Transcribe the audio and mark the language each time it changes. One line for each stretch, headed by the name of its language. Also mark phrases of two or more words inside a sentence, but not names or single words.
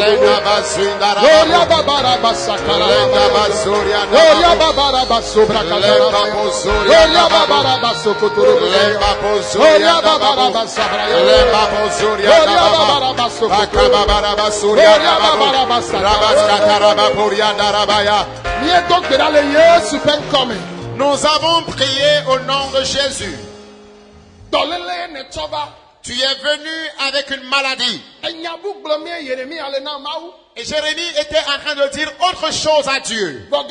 French: Gloria babara basakara. Gloria babara basobra kadara. Gloria babara basokotoro. Gloria babara basabra. Gloria babara basokotoro. Gloria babara basakara. Nous avons prié au nom de Jésus. Tu es venu avec une maladie. Et Jérémie était en train de dire autre chose à Dieu.